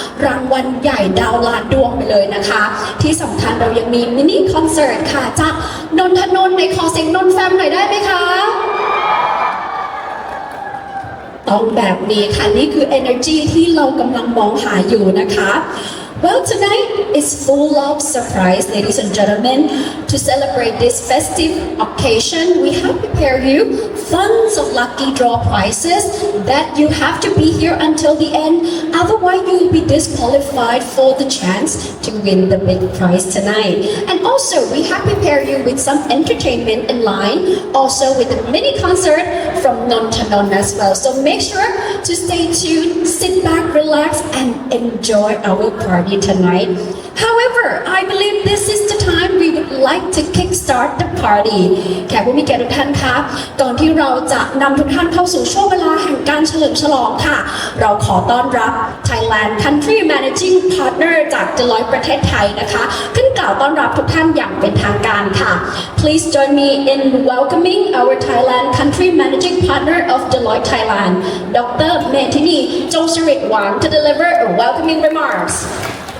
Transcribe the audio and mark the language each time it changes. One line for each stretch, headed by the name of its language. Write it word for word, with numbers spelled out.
Thai: รางวัลใหญ่ดาวล้านดวงไปเลยนะคะที่สำคัญเรายังมีมินิคอนเสิร์ตค่ะจากนนทนนท์ในคอเซ็งนนท์แฟมหน่อยได้ไหมคะต้องแบบนี้ค่ะนี่คือ energy ที่เรากำลังมองหาอยู่นะคะ
English: Well, tonight is full of surprise, ladies and gentlemen. To celebrate this festive occasion, we have prepared you tons of lucky draw prizes that you have to be here until the end. Otherwise, you will be disqualified for the chance to win the big prize tonight. And also, we have prepared you with some entertainment in line, also with a mini concert from Non Tanon as well. So make sure to stay tuned, sit back, relax, and enjoy our party. Tonight. However, I believe this is the time we would like to kickstart the party.
Thai: แขกผู้มีเกียรติทุกท่านคะก่อนที่เราจะนำทุกท่านเข้าสู่ช่วงเวลาแห่งการเฉลิมฉลองค่ะเราขอต้อนรับ Thailand Country Managing Partner จาก Deloitte ประเทศไทยนะคะขึ้นกล่าวต้อนรับทุกท่านอย่างเป็นทางการค่ะ
English: Please join me in welcoming our Thailand Country Managing Partner of Deloitte Thailand, Doctor Metini Jongsirit Wang, to deliver a welcoming remarks.